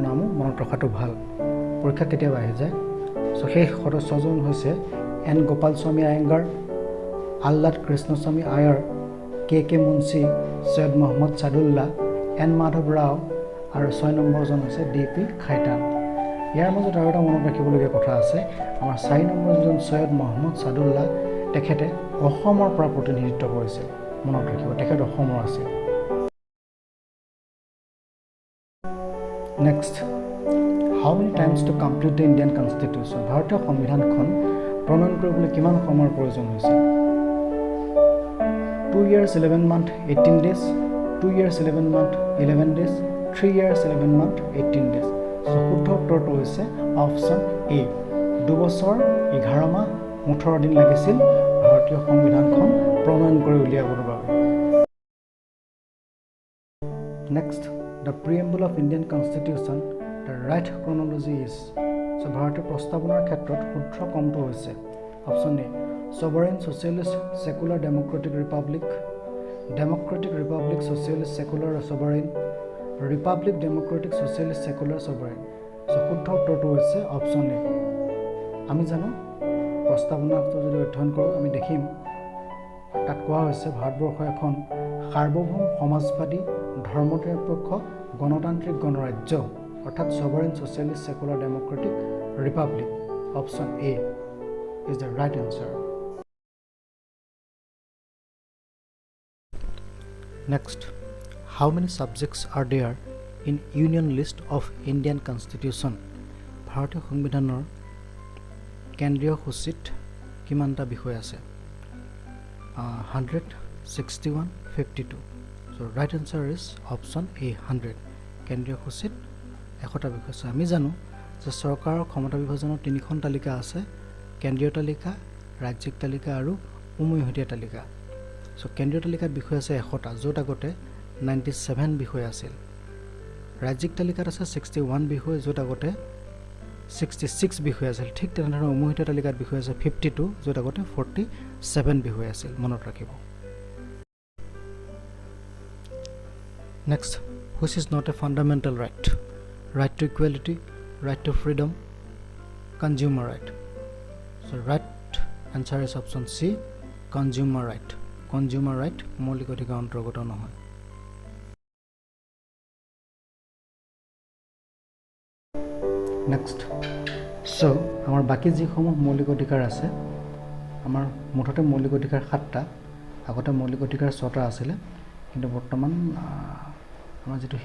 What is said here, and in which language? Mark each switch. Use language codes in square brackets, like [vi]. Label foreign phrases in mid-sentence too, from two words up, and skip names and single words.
[as] নামো মনত ৰখাটো ভাল পৰীক্ষা কেতিয়াবা আহি যায় সো সেই সদস্যজন হৈছে এন গোপালস্বামী আয়েংগাৰ আল্লাদ কৃষ্ণস্বামী আয়াৰ কে মুন্সি সৈয়দ মোহাম্মদ সাদুল্লাহ এন মাধৱ ৰাও আৰু 6 নম্বৰজন হৈছে ডিপি খাইতান ইয়াৰ মাজত আৰু এটা মনত ৰাখিবলগীয়া কথা আছে আমাৰ 4 নম্বৰ যিজন সৈয়দ মোহাম্মদ সাদুল্লাহ তেখেতে অসমৰ পৰা প্ৰতিনিধিত্ব কৰিছিল মনত ৰাখিব তেখেত অসমৰ আছিল [en] next how many times to complete the Indian constitution [as] ভাৰতীয় সংবিধানখন প্ৰণয়ন কৰিবলৈ কিমান সময়ৰ প্ৰয়োজন হৈছিল [en] 2 years 11 months 18 days 2 years 11 months 11 days 3 years 11 months 18 days [as] সো শুদ্ধ উত্তৰটো হৈছে [en] option A [as] 2 বছৰ 11 মাহ 18 দিন লাগিছিল ভাৰতীয় সংবিধানখন প্ৰণয়ন কৰি উলিয়াবৰ বাবে [en] নেক্সট the preamble of Indian Constitution the right chronology is so [as] ভাৰতীয় প্ৰস্তাৱনাৰ ক্ষেত্ৰত শুদ্ধ ক্ৰমটো হৈছে [en] option A sovereign socialist secular democratic republic socialist secular sovereign republic democratic socialist secular sovereign [as] so শুদ্ধ উত্তৰটো হৈছে [en] option A [as] আমি জানো প্ৰস্তাৱনাটো যদি অধ্যয়ন কৰোঁ আমি দেখিম তাত কোৱা হৈছে ভাৰতবৰ্ষ এখন সাৰ্বভৌম সমাজবাদী ধৰ্মনিৰপেক্ষ গণতান্ত্ৰিক গণৰাজ্য অৰ্থাৎ [en] sovereign socialist secular democratic republic option A is the right answer next how many subjects are there in union list of Indian constitution [as] ভাৰতীয় সংবিধানৰ কেন্দ্ৰীয় সূচীত কিমানটা বিষয় আছে [en] 161 52 so right answer is option A [as] 100 কেন্দ্ৰীয় সূচীত 100টা বিষয় আছে আমি জানো যে চৰকাৰৰ ক্ষমতা বিভাজনৰ তিনিখন তালিকা আছে কেন্দ্ৰীয় তালিকা ৰাজ্যিক তালিকা আৰু উমৈহতীয়া তালিকা সো কেন্দ্ৰীয় তালিকাত বিষয় আছে 100টা য'ত আগতে 97 বিষয় আছিল ৰাজ্যিক তালিকাত আছে 61 বিষয় য'ত আগতে 66 বিষয় আছিল ঠিক তেনেধৰণৰ উমৈহতীয়া তালিকাত বিষয় আছে 52 য'ত আগতে 47 বিষয় আছিল মনত ৰাখিব [en] next which is not a fundamental right right to equality right to freedom consumer right so right answer is option C consumer right [as] মৌলিক অধিকাৰ অন্তৰ্গত নহয় [en] next so [as] আমাৰ বাকি যিসমূহ মৌলিক অধিকাৰ আছে আমাৰ মুঠতে মৌলিক অধিকাৰ 7টা আগতে মৌলিক অধিকাৰ 6টা আছিল কিন্তু বৰ্তমান আমাৰ যেটো